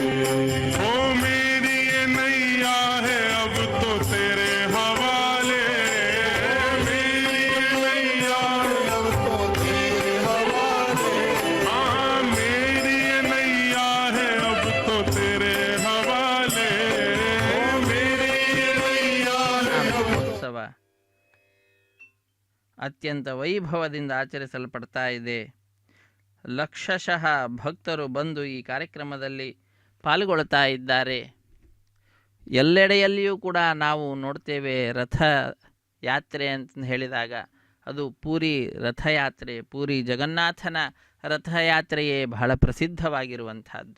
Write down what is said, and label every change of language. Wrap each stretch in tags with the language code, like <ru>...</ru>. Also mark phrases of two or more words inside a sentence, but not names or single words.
<hi>ओ मेरी ये नैया है अब तो तेरे हवाले, मेरी ये नैया है अब तो तेरे हवाले, हाँ मेरी ये नैया है अब तो तेरे हवाले, मेरी ये नैया है अब।</hi> <kn>ಉತ್ಸವ ಅತ್ಯಂತ ವೈಭವದಿಂದ ಆಚರಿಸಲ್ಪಡ್ತಾ ಇದೆ. ಲಕ್ಷಶಃ ಭಕ್ತರು ಬಂದು ಈ ಕಾರ್ಯಕ್ರಮದಲ್ಲಿ ಪಾಲ್ಗೊಳ್ತಾ ಇದ್ದಾರೆ. ಎಲ್ಲೆಡೆಯಲ್ಲಿಯೂ ಕೂಡ ನಾವು ನೋಡ್ತೇವೆ ರಥ ಯಾತ್ರೆ ಅಂತ ಹೇಳಿದಾಗ ಅದು ಪೂರಿ ರಥಯಾತ್ರೆ, ಪೂರಿ ಜಗನ್ನಾಥನ ರಥಯಾತ್ರೆಯೇ ಬಹಳ ಪ್ರಸಿದ್ಧವಾಗಿರುವಂಥದ್ದು.</kn>